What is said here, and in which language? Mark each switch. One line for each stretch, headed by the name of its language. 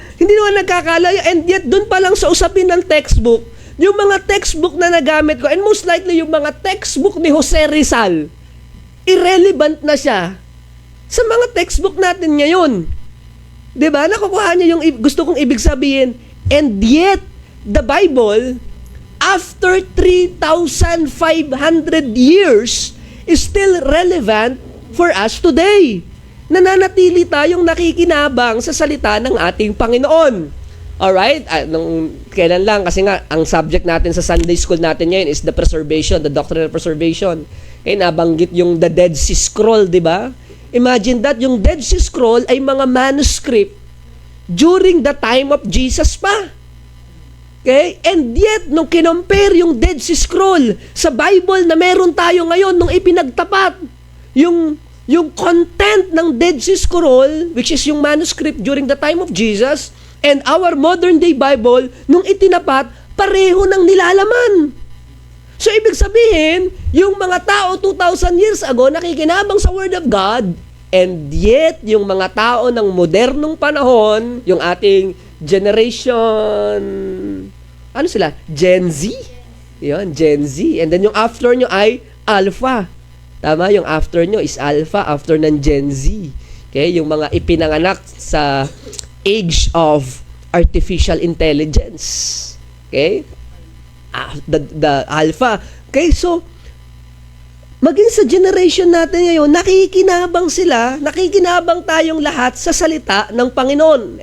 Filipino: Hindi naman nagkakalayo. And yet, dun pa lang sa usapin ng textbook, yung mga textbook na nagamit ko,
English: and most likely
Filipino: yung mga textbook ni Jose Rizal, irrelevant na siya sa mga textbook natin ngayon. 'Di ba? Nakukuha niyo yung gusto kong ibig sabihin.
English: And yet, the Bible, after 3,500 years, is still relevant for us today.
Filipino: Nananatili tayong nakikinabang sa salita ng ating Panginoon. Alright? Nung kailan lang, kasi nga, ang subject natin sa Sunday school natin ngayon is
English: the preservation, the doctrine of preservation.
Filipino: Eh, nabanggit yung the Dead Sea Scroll, di ba? Imagine that, yung Dead Sea Scroll ay mga manuscript during the time of Jesus pa. Okay? And yet, nung kinompare yung Dead Sea Scroll sa Bible na meron tayo ngayon, nung ipinagtapat, yung content ng Dead Sea Scroll, which is yung manuscript during the time of Jesus, and our modern day Bible, nung itinapat, pareho ng nilalaman. So, ibig sabihin, yung mga tao 2,000 years ago, nakikinabang sa Word of God, and yet, yung mga tao ng modernong panahon, yung ating generation, ano sila? Gen Z? Yun, Gen Z. And then yung after nyo ay Alpha. Tama, yung after nyo is Alpha, after ng Gen Z. Okay, yung mga ipinanganak sa age of artificial intelligence. Okay? The Alpha. Okay, so, maging sa generation natin ngayon, nakikinabang sila, nakikinabang tayong lahat sa salita ng Panginoon.